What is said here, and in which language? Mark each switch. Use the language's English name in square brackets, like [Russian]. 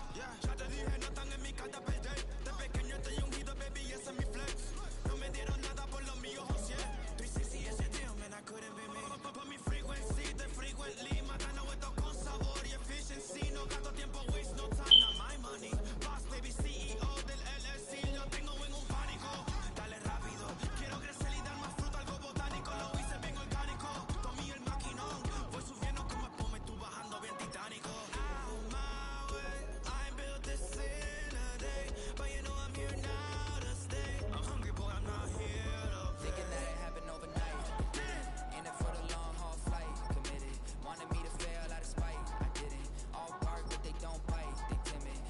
[Spanish] Yeah, ya te dije, no están en mi carta perder. De pequeño estoy ungido, baby, ese es mi flex. No me dieron nada por lo mío, José. [English] 360 [Spanish] ese [English] deal, man, I couldn't be me. [Spanish] Por mi [English] frequency, [Spanish] de [English] frequently. [Spanish] Matando esto con sabor y efficiency. No gasto tiempo, [English] waste no time, not my money. [Spanish] Boss, baby, CEO del LLC. Lo tengo en un pánico. Dale rápido, quiero crecer y dar más fruto, algo botánico. Lo hice bien orgánico. Tomé el maquinón. Voy subiendo como espuma y tú bajando bien titánico. [English] On my way, I ain't built this in a day. But you know I'm here now to stay. I'm hungry, boy, I'm not here to play. Thinking that it happened overnight. In it for the long haul flight. Committed. Wanted me to fail out of spite. I didn't. All bark, but they don't bite. They timid.